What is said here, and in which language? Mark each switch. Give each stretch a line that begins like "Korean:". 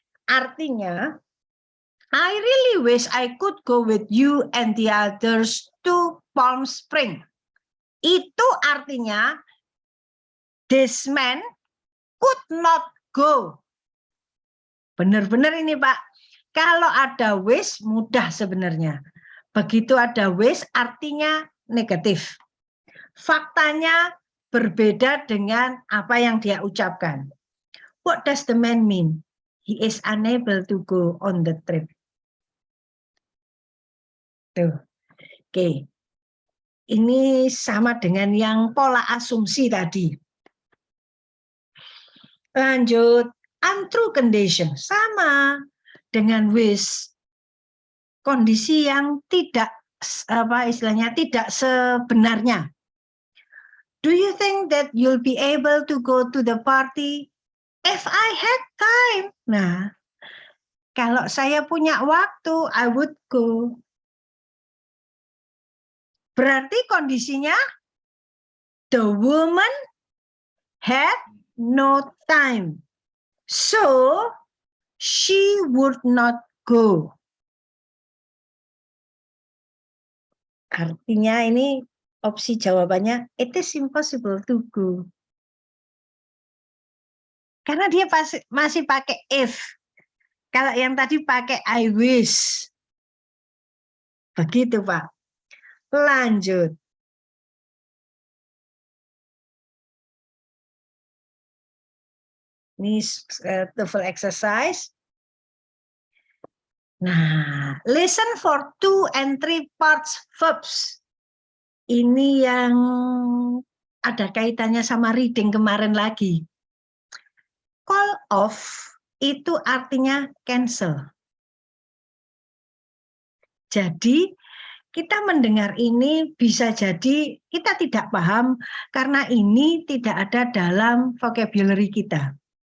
Indonesian: Artinya,
English: I really wish I could go with you and the others to Palm Spring.
Indonesian: Itu artinya
English: this man could not go.
Indonesian: Benar-benar ini Pak. Kalau ada wis mudah sebenarnya. Begitu ada wis artinya negatif. Faktanya berbeda dengan apa yang dia ucapkan.
English: What does the man mean? He is unable to go on the trip.
Indonesian: Tuh. Oke. Ini sama dengan yang pola asumsi tadi. Lanjut, untrue condition. Sama dengan with. Kondisi yang tidak, istilahnya, tidak sebenarnya.
English: Do you think that you'll be able to go to the party? If I had time.
Indonesian: Nah, kalau saya punya waktu,
English: I would go.
Indonesian: Berarti kondisinya
English: the woman had no time. So she would not go.
Indonesian: Artinya ini opsi jawabannya
English: it is impossible to go.
Indonesian: Karena dia masih pakai if. Kalau yang tadi pakai I wish. Begitu Pak. Lanjut. Ini TOEFL exercise.
English: Nah, listen for 2 and 3 parts verbs.
Indonesian: Ini yang ada kaitannya sama reading kemarin lagi. Call off itu artinya cancel. Jadi kita mendengar ini bisa jadi kita tidak paham karena ini tidak ada dalam vocabulary kita.